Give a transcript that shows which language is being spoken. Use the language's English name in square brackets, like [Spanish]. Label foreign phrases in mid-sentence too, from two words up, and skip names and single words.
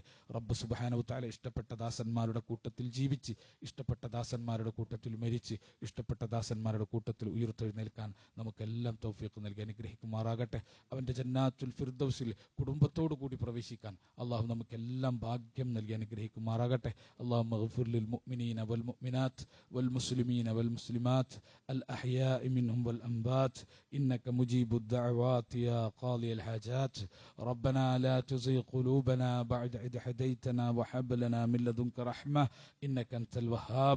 [Arabic] رب سبحانه وتعالى [Malayalam] ഇഷ്ടപ്പെട്ട ദാസന്മാരുടെ കൂട്ടത്തിൽ ജീവിച്ച്, ഇഷ്ടപ്പെട്ട ദാസന്മാരുടെ കൂട്ടത്തിൽ മരിച്ച്, ഇഷ്ടപ്പെട്ട ദാസന്മാരുടെ കൂട്ടത്തിൽ ഉയർത്തെഴുന്നേൽക്കാൻ നമുക്കെല്ലാം തൗഫീഖ് നൽകി അനുഗ്രഹിക്കുമാറാകട്ടെ. അവൻ്റെ ജന്നാത്തുൽ ഫിർദൗസിൽ കുടുംബത്തോടു കൂടി പ്രവേശിക്കാൻ അള്ളാഹു നമുക്കെല്ലാം ഭാഗ്യം നൽകി അനുഗ്രഹിക്കുമാറാകട്ടെ. [Arabic] اللهم اغفر للمؤمنين والمؤمنات والمسلمين والمسلمات الأحياء منهم والأموات إنك مجيب الدعوات يا قاضي الحاجات. ربنا لا تزغ قلوبنا بعد إذ هديتنا وهب لنا من لدنك رحمة إنك أنت الوهاب.